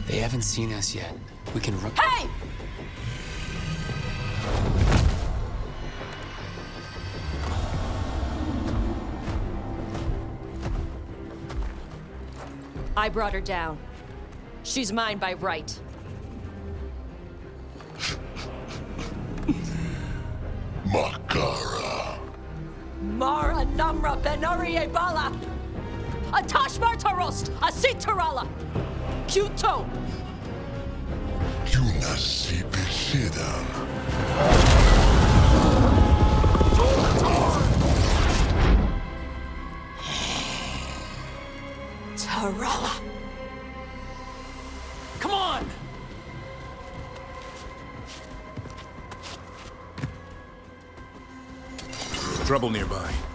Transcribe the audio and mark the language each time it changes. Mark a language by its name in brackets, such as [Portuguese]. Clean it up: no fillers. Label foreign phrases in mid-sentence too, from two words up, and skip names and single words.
[English] haven't seen us yet. We can run. Hey! I brought her down. She's mine by right. Makara. Mara Namra Benarie Bala! Atash Martarost! Asitarala! Kuto! Yunasi Bisidan. Tarala! Come on! Trouble nearby.